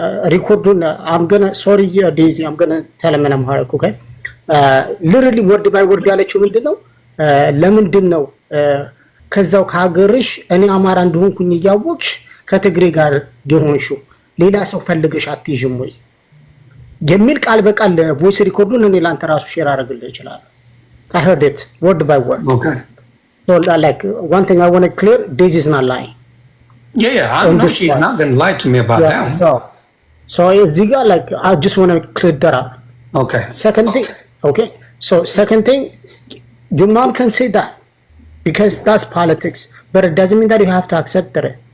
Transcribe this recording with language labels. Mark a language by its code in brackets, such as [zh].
[en] Recording, sorry, Daisy, I'm gonna tell him and I'm hard, okay? Literally word by word [am] ያለችው ምንድነው? ለምንድን ነው ከዛው ከሀገርሽ እኔ አማራ እንደሆንኩኝ እያወቅሽ ከትግሬ ጋር የሆንሽው ሌላ ሰው ፈልገሽ አትይዥም ወይ የሚል ቃል በቃል ቮይስ ሪኮርዱን እኔ ላንተ ራሱ ሼር አደርግልህ ይችላል። [en] I heard it word by word. Okay. So like one thing I want to clear, Daisy is not lying. Yeah, I know she's not gonna lie to me about that. So Ziga, like I just want to clear that up. Okay. Second thing, okay. So second thing, your mom can say that because that's politics, but it doesn't mean that you have to accept it.